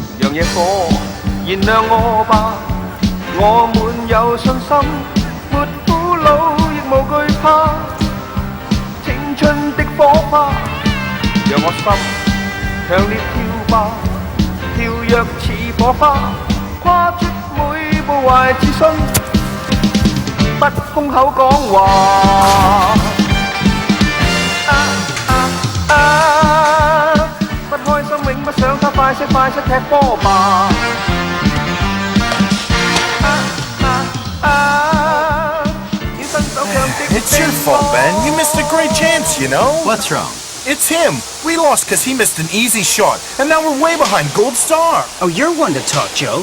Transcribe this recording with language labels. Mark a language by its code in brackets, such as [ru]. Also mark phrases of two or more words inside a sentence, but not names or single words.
[yue] 場野火，燃亮我吧，我滿有信心，沒苦惱亦無懼怕，青春的火花，讓我心強烈跳吧，跳躍似火花，跨出每步懷自信，不空口講話。不開心永不想他快些快些踢波吧。 [en] It's your fault, Ben. You missed a great chance, you know? What's wrong? It's him. We lost because he missed an easy shot, and now we're way behind Gold Star. Oh, you're one to talk, Joe.